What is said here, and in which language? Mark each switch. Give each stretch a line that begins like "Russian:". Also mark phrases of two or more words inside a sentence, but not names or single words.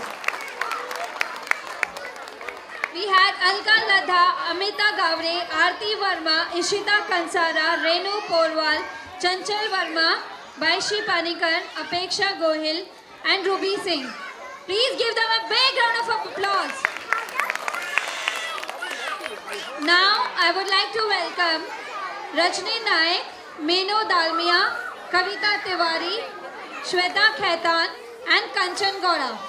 English: Woo! We had Alka Ladha, Amita Gavre, Aarti Verma, Ishita Kansara, Renu Porwal, Chanchal Verma, Baishi Panikar, Apeksha Gohil, and Ruby Singh. Please give them a big round of applause. Now I would like to welcome Rajni Naik, Meenu Dalmia, Kavita Tiwari, Shweta Khaitan, and Kanchan Gowda.